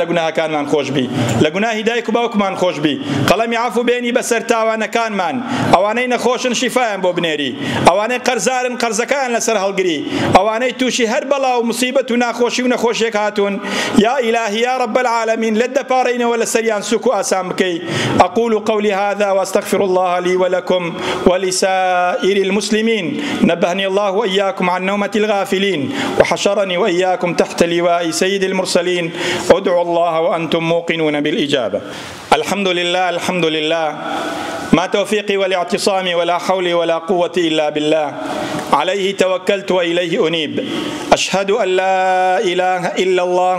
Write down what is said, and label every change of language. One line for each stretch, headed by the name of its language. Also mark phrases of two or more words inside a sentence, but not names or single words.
Central Kurdish: گوناهەکانمان خۆش بی لە گوناهی دایک و باوکمان خۆش بی قەڵەمی عەفو بێنی بەسەر تاوانەکانمان ئەوانەی نەخۆشن شیفایان بۆ بنێری ئەوانەی قەرزارن قەرزەکان لەسەر هەڵگری ئەوانەی تووشی هەر بەڵا و موسیبەت و ناخۆشی و نەخۆشیێک هاتوون
Arabic: یا ئیلاهی یا رب العالمین
Central Kurdish: لێت دەپاڕینەوە لەسەریان سوک و ئاسان بکەی
Arabic: أقول قولي هذا وأستغفر الله لي ولكم ولسائر المسلمين نبهني الله وإياكم عن نومة الغافلين وحشرني وإياكم تحت لواء سيد المرسلين ادعوا الله وأنتم موقنون بالإجابة الحمد لله الحمد لله ما توفيقي والاعتصامي ولا حولي ولا قوة إلا بالله عليه توكلت وإليه أنيب أشهد أن لا إله إلا الله